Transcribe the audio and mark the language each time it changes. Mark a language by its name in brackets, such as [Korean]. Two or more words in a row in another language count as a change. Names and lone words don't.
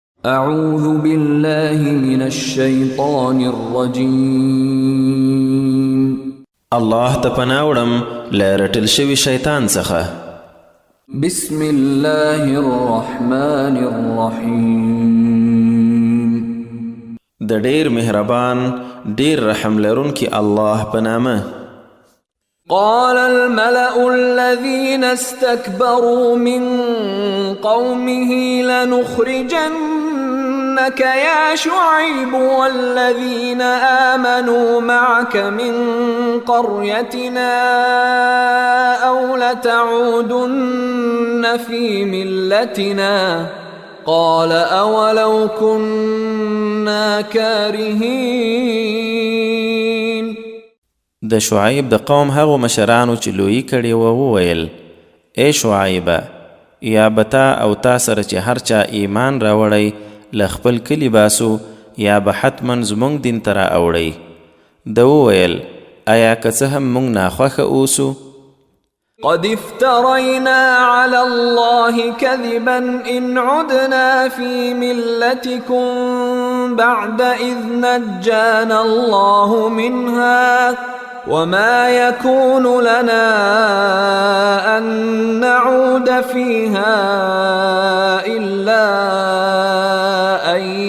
[Arabic] أعوذ بالله من الشيطان الرجيم. [Pashto] الله ته پناه وړم له رټل شوي شیطان څخه. [Arabic] بسم الله الرحمن الرحيم. [Pashto] د ډیر مهربان ډیر رحم لرونکي الله په نامه. [Arabic] قال الملأ الذين استكبروا من قومه لنخرجنك يا شعيب والذين آمنوا معك من قريتنا أو لتعودن في ملتنا قال أولو كنا كارهين. [Pashto] د شعیب د قوم هغو مشرانو چې لویی کړي وویل ای شعیبه یا بتا او تا سره چې هر چا ایمان راوړی له خپل کلي باسو یا به حتما زمونږ دین ته را اوړی. ده وویل آیا که څه هم موږ ناخوښه اوسو؟ [Arabic] قد افترينا على الله كذبا إن عدنا في ملتكم بعد إذ نجانا الله منها وما يكون لنا أن نعود فيها إلا أن